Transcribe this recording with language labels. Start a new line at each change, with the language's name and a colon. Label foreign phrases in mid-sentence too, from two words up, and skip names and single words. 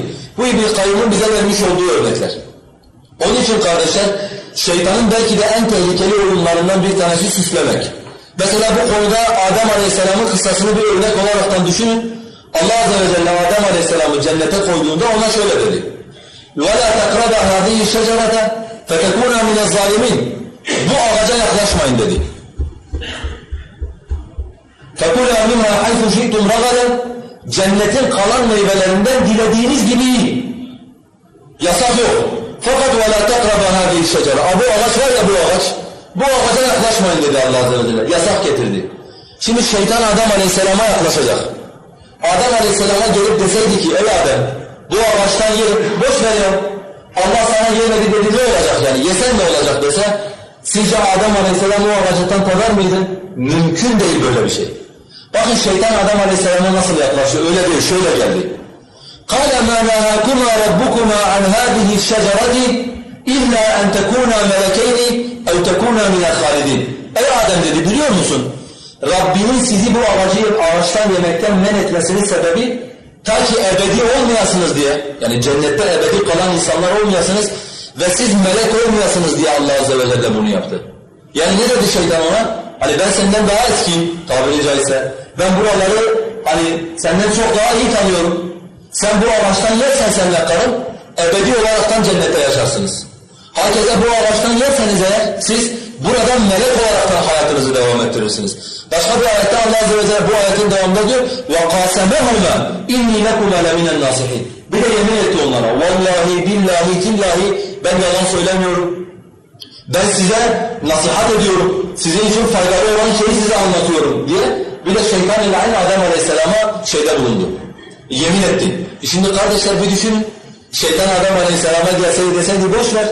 Turkish: Bu İbn-i Kayyum'un bize vermiş olduğu örnekler. Onun için kardeşler, şeytanın belki de en tehlikeli oyunlarından bir tanesi süslemek. Mesela bu konuda Adem Aleyhisselam'ın kıssasını bir örnek olaraktan düşünün. Allah
Arabic: عز وجل
Turkish: Adem Aleyhisselam'ı cennete koyduğunda ona şöyle dedi.
Arabic: وَلَا تَقْرَبَ هَذِهِ الشَّجَرَةَ فَتَكُونَا مِنَ الظَّالِمِينَ
Turkish: Bu ağaca yaklaşmayın dedi.
Arabic: فَكُلَا مِنْهَا حَيْثُ شِئْتُمْ رَغَدًا
Turkish: Cennetin kalan meyvelerinden dilediğiniz gibi yiyin. Yasak yok. Fakat
Arabic: وَلَا تَقْرَبَ هَذِهِ الشَّجَرَةَ
Turkish: Bu ağaç var ya, bu ağaca yaklaşmayın dedi Allah
Arabic: عز وجل.
Turkish: Yasak getirdi. Şimdi şeytan Adem Aleyhisselam'a yaklaşacak. Adem Aleyhisselam'a gelip deseydi ki ey Adem bu ağaçtan ye, boş ver ya. Allah sana yemedi dedi, ne olacak yani? Yesen ne olacak dese, sizce Adem Aleyhisselam o ağaçtan tadar mıydı? Mümkün değil böyle bir şey. Bakın şeytan Adem Aleyhisselam'a nasıl yaklaşıyor? Öyle değil, şöyle geldi.
Arabic: قَالَ مَا نَهَاكُمَا رَبُّكُمَا عَنْ هَذِهِ الشَّجَرَةِ إِلَّا أَنْ تَكُونَا مَلَكَيْنِ اَوْ تَكُونَا مِنَ الْخَالِدِينَ
Turkish: Ey Adem dedi, biliyor musun? Rabbinin sizi bu ağaçtan yemekten men etmesinin sebebi ta ki ebedi olmayasınız diye, yani cennette ebedi kalan insanlar olmayasınız ve siz melek olmayasınız diye Allah
Arabic: عز وجل
Turkish: bunu yaptı. Yani ne dedi şeytan ona? Hani ben senden daha eskiyim tabiri caizse. Ben buraları hani senden çok daha iyi tanıyorum. Sen bu ağaçtan yersen senle karın, ebedi olaraktan cennette yaşarsınız. Herkese bu ağaçtan yerseniz eğer siz buradan melek olaraktan hayatınızı devam ettirirsiniz. Başka bir ayette Allah
Arabic: عز وجل
Turkish: bu ayetin devamında diyor
Arabic: وَقَاسَمَهُمَا اِنِّي لَكُمَا لَمِنَ النَّاصِحِينَ
Turkish: Bir de yemin etti onlara.
Arabic: والله، بالله، تالله
Turkish: ben yalan söylemiyorum. Ben size nasihat ediyorum. Sizin için faydalı olan şeyi size anlatıyorum diye. Bir de şeytan ile aynı Adem Aleyhisselam'a şeyde bulundu. Yemin etti. Şimdi kardeşler bir düşünün. Şeytan Adem Aleyhisselam'a gelseydi deseydi boş ver.